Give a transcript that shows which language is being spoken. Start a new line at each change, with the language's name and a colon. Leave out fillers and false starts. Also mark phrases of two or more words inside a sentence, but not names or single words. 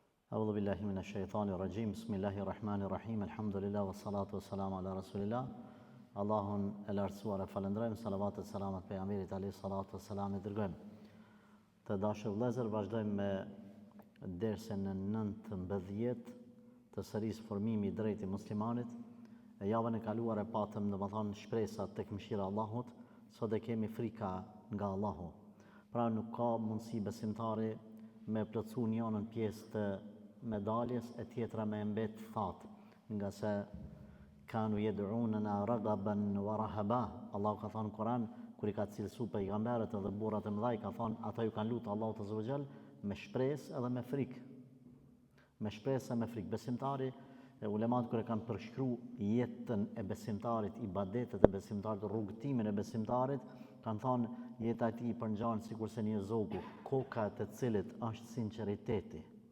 Arabic: أعوذ بالله من الشيطان الرجيم. بسم الله الرحمن الرحيم. الحمد لله والصلاة والسلام على رسول الله.
Albanian: Allahun e lartësuar e falënderojmë, salavat e selamat pejgamberit
Arabic: عليه الصلاة والسلام
Albanian: e dërgojmë. Të dashur vëllezër, vazhdojmë me dersën e 19 të serisë formimi i drejtë i muslimanit. E javën e kaluar e patëm domethënë shpresat tek mëshira e Allahut, sot e kemi frika nga Allahu. Pra nuk ka mundësi besimtari me plotësu njënën pjesë të medaljes e tjetra me mbet thatë, nga se
Arabic: كانوا يدعوننا رغبا ورهبا.
Albanian: Allahu ka thënë në Kur'an, kur i ka cilësu pejgamberët edhe burrat e mëdhaj, ka thënë ata ju kanë lutur Allahut
Arabic: عز وجل
Albanian: me shpresë edhe me frikë. Me shpresë e me frikë. Besimtari, ulemat kur e kanë përshkruar jetën e besimtarit, ibadetet e besimtarit, rrugtimin e besimtarit, kanë thënë jeta e tij përngjan sikurse një zogu, koka e të cilit është sinqeriteti.